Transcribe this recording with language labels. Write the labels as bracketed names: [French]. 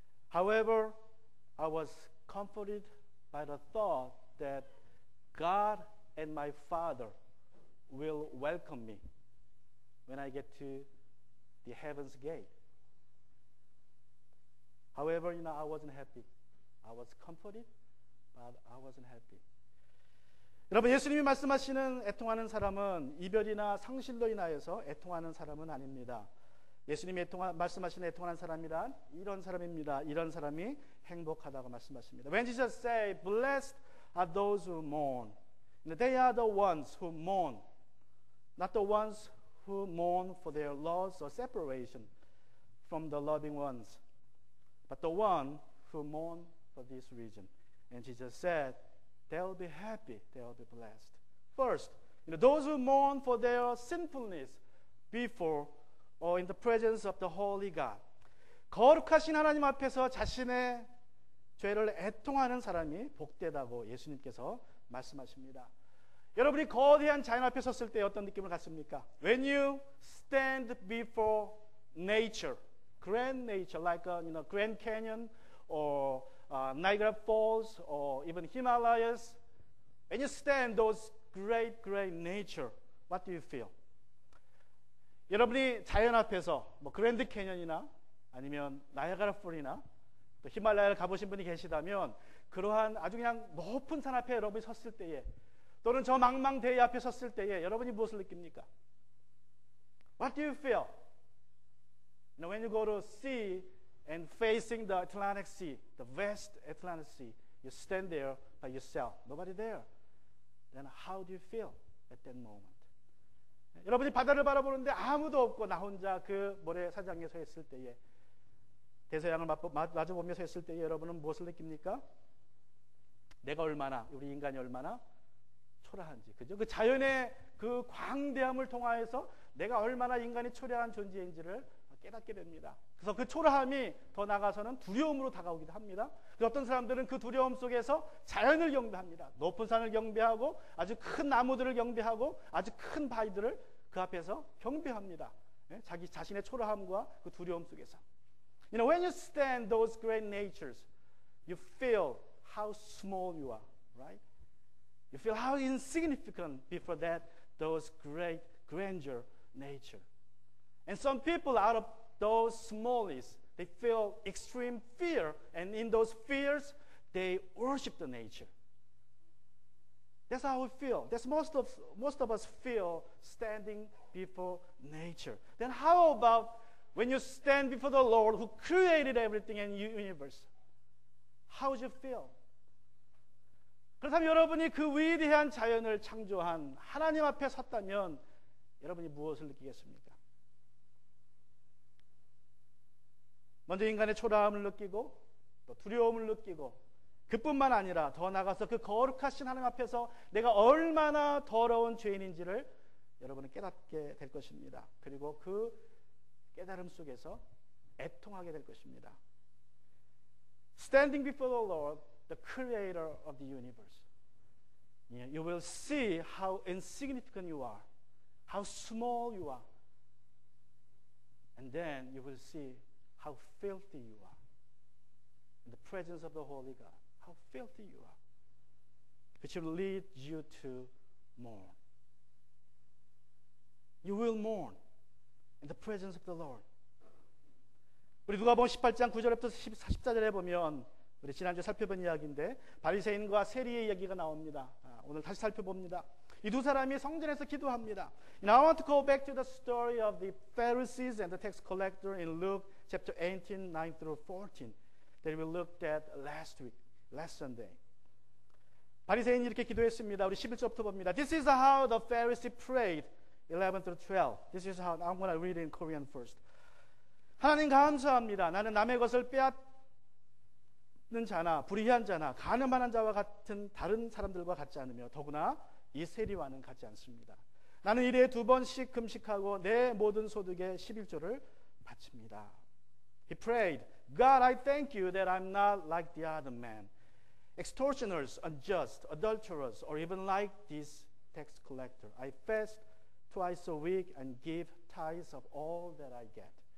[English] However, I was comforted by the thought that God and my Father will welcome me when I get to the heaven's gate. However, I wasn't happy. I was comforted, but I wasn't happy. [Korean] 여러분, 예수님이 말씀하시는 애통하는 사람은 이별이나 상실로 인하여서 애통하는 사람은 아닙니다. 예수님이 말씀하시는 애통하는 사람이란 이런 사람입니다. 이런 사람이 행복하다고 말씀하십니다. [English] When Jesus say, Blessed are those who mourn. They are the ones who mourn, not the ones who mourn for their loss or separation from the loving ones, but the one who mourn for this reason. And Jesus said, they'll be happy, they'll be blessed. First, those who mourn for their sinfulness before or in the presence of the holy God. [Korean] 거룩하신 하나님 앞에서 자신의 죄를 애통하는 사람이 복되다고 예수님께서 말씀하십니다. 여러분이 거대한 자연 앞에 섰을 때 어떤 느낌을 갖습니까? [English] When you stand before nature, grand nature, like Grand Canyon or Niagara Falls or even Himalayas, when you stand those great nature, what do you feel? [Korean] 여러분이 자연 앞에서 그랜드 캐년이나 아니면 나이아가라 폴이나 또 히말라야를 가보신 분이 계시다면 그러한 아주 그냥 높은 산 앞에 여러분이 섰을 때에 또는 저 망망대해 앞에 섰을 때에 여러분이 무엇을 느낍니까? [English] What do you feel? When you go to see and facing the Atlantic Sea, the West Atlantic Sea. You stand there by yourself. Nobody there. Then how do you feel at that moment? [Korean] 여러분이 바다를 바라보는데 아무도 없고 나 혼자 그 모래사장에 서 있을 때에 대서양을 마주보며 서 있을 때에 여러분은 무엇을 느낍니까? 내가 얼마나, 우리 인간이 얼마나 초라한지, 그죠? 그 자연의 그 광대함을 통하여서 내가 얼마나 인간이 초라한 존재인지를 깨닫게 됩니다. 그래서 그 초라함이 더 나아가서는 두려움으로 다가오기도 합니다. 어떤 사람들은 그 두려움 속에서 자연을 경배합니다. 높은 산을 경배하고 아주 큰 나무들을 경배하고 아주 큰 바위들을 그 앞에서 경배합니다. 자기 자신의 초라함과 그 두려움 속에서. [English] You know, when you stand those great natures, you feel how small you are, right? You feel how insignificant before that those great grandeur nature. And some people out of those smallness, they feel extreme fear, and in those fears, they worship the nature. That's how we feel. That's most of us feel standing before nature. Then how about when you stand before the Lord who created everything in the universe? How would you feel? [Korean] 그렇다면 여러분이 그 위대한 자연을 창조한 하나님 앞에 섰다면 여러분이 무엇을 느끼겠습니까? 먼저 인간의 초라함을 느끼고 또 두려움을 느끼고 그뿐만 아니라 더 나아가서 그 거룩하신 하나님 앞에서 내가 얼마나 더러운 죄인인지를 여러분은 깨닫게 될 것입니다. 그리고 그 깨달음 속에서 애통하게 될 것입니다. [English] Standing before the Lord, the creator of the universe, you will see how insignificant you are, how small you are, and then you will see how filthy you are in the presence of the Holy God. How filthy you are, which will lead you to mourn. You will mourn in the presence of the Lord. [Korean] 우리 누가복음 18장 9절부터 14절에 보면 우리 지난주에 살펴본 이야기인데 바리새인과 세리의 이야기가 나옵니다. 오늘 다시 살펴봅니다. 이 두 사람이 성전에서 기도합니다. [English] And I want to go back to the story of the Pharisees and the tax collector in Luke chapter 18, 9 through 14 that we looked at last week, last Sunday. [Korean] 바리새인이 이렇게 기도했습니다. 우리 11절부터 봅니다. [English] This is how the Pharisee prayed, 11 through 12. This is how, I'm going to read it in Korean first. [Korean] 하나님 감사합니다. 나는 남의 것을 빼앗는 자나 불의한 자나 간음하는 자와 같은 다른 사람들과 같지 않으며 더구나 이 세리와는 같지 않습니다. 나는 일에 2번씩 금식하고 내 모든 소득의 11조를 바칩니다. [English] He prayed, God, I thank you that I'm not like the other men, extortioners, unjust, adulterers, or even like this tax collector. I fast twice a week and give tithes of all that I get.